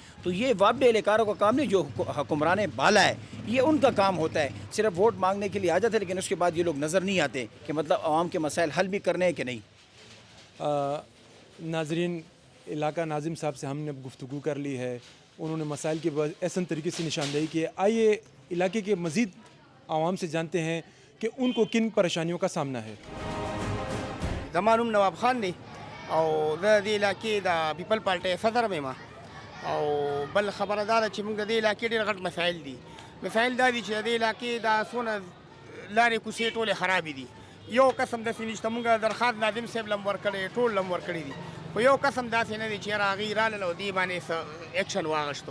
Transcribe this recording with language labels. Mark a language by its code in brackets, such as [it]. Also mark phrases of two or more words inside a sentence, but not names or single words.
[ur] تو یہ وابڈے اہلکاروں کا کام نہیں، جو حکمران بالا ہے یہ ان کا کام ہوتا ہے، صرف ووٹ مانگنے کے لیے آ جاتے ہیں، لیکن اس کے بعد یہ لوگ نظر نہیں آتے کہ مطلب عوام کے مسائل حل بھی کرنے ہیں کہ نہیں۔ ناظرین، علاقہ ناظم صاحب سے ہم نے گفتگو کر لی ہے، انہوں نے مسائل کی احسن طریقے سے نشاندہی کی ہے۔ آئیے علاقے کے مزید عوام سے جانتے ہیں کہ ان کو کن پریشانیوں کا سامنا ہے۔ [ps] زما نوم نواب خان دی او زه د دې علاقې د پیپل پارټۍ صدر یم، او بل خبره دا ده چې موږ د دې علاقې ډېر غټ مسایل دي. مسایل دا دي چې د دې علاقې دا څونه لارې کوڅې ټولې خرابې دي. یو قسم داسې نشته، موږ درخواست ناظم صاحب لم ورکړی، ټول لم ورکړي دي، خو یو قسم داسې نه دی چې یاره هغوی رالل او دې باندې څه ایکشن واخیستو.